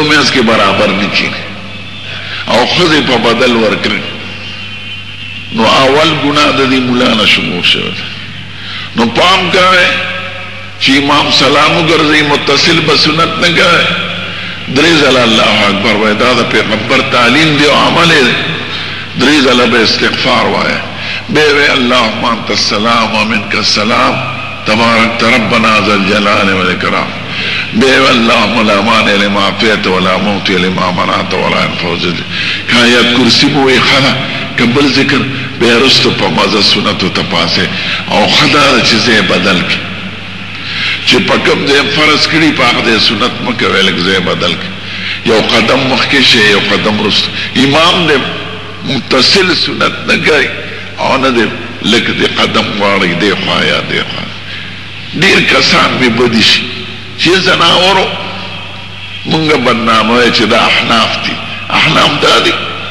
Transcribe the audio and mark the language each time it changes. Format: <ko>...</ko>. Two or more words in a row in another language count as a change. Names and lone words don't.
<ps>منځ کې برابر نه کېږي او ښځې په بدل ورکړي نو اول ګناه د دې ملا نه شمور شوی نو پام کوئ چې امام سلام وګرځي متصل به سنت نه کوئ درې ځله</ps> <ar>الله اکبر</ar> <ps>وایي دا د پیغمبر تعلیم دی او عمل دی درې ځله به استغفار وایي بیا وایي</ps> <ar>اللهم انت السلام ومنک السلام تبارک ربنا ذا الجلال والاکرام</ar> <ps>بیا وایي</ps> <ar>اللهم لا مانع لما اعطیت ولا معطی لما منعت ولا ينفع ذا الجلال</ar> <ps>آیت کرسی مو وایي ښه کبل ذکر بیا رستو په مزه سنتو ته پاسې او ښه دا ده چې ځای بدل کړي چې په کوم ځای فرض کړي په هغه ځای سنت مه کوئ لږ ځای بدل کړي یو قدم مخکې شي یو قدم رستو امام دی متصل سنت نه کوي او نه دی لږ دی قدم غواړي دی خوا یا دی خوا ډېر کسان مې بدي شي چې زناورو مونږ بدنامه وایي چې دا احناف دي احناف دا دي</ps>